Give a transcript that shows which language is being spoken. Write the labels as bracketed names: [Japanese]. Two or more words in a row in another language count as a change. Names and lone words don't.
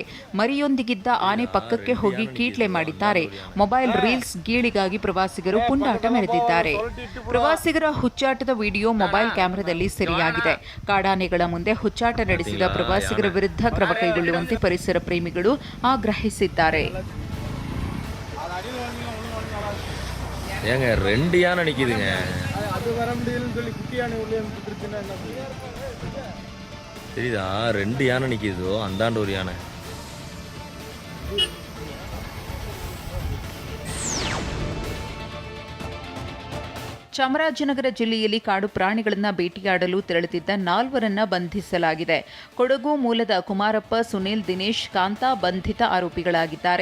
[Kannada] ಮರಿಯೊಂದಿಗಿದ್ದ ಆನೆ ಪಕ್ಕಕ್ಕೆ ಹೋಗಿ ಕೀಟ್ಲೆ ಮಾಡಿದ್ದಾರೆ. ಮೊಬೈಲ್ ರೀಲ್ಸ್ ಗೀಳಿಗಾಗಿ ಪ್ರವಾಸಿಗರು ಪುಂಡಾಟ ಮೆರೆದಿದ್ದಾರೆ. ಪ್ರವಾಸಿಗರ ಹುಚ್ಚಾಟದ ವಿಡಿಯೋ ಮೊಬೈಲ್ ಕ್ಯಾಮೆರಾದಲ್ಲಿ ಸೆರೆಯಾಗಿದೆ. ಕಾಡಾನೆಗಳ ಮುಂದೆ ಹುಚ್ಚಾಟ ನಡೆಸಿದ ಪ್ರವಾಸಿಗರ ವಿರುದ್ಧ ಕ್ರಮ ಕೈಗೊಳ್ಳುವಂತೆ ಪರಿಸರ ಪ್ರೇಮಿಗಳು ಆಗ್ರಹಿಸಿದ್ದಾರೆ. [Tamil] ஏங்க 2 யானை நிக்குதுங்க. தெரியுதா? 2 யானை நிக்குதோ, அந்தாண்ட ஒரு யானை. [Kannada] ಚಾಮರಾಜನಗರ ಜಿಲ್ಲೆಯಲ್ಲಿ ಕಾಡು ಪ್ರಾಣಿಗಳನ್ನು ಬೇಟೆಯಾಡಲು ತೆರಳುತ್ತಿದ್ದ 4 ಬಂಧಿಸಲಾಗಿದೆ. ಕೊಡಗು ಮೂಲದ ಕುಮಾರಪ್ಪ, ಸುನೀಲ್, ದಿನೇಶ್, ಕಾಂತಾ ಬಂಧಿತ ಆರೋಪಿಗಳಾಗಿದ್ದಾರೆ.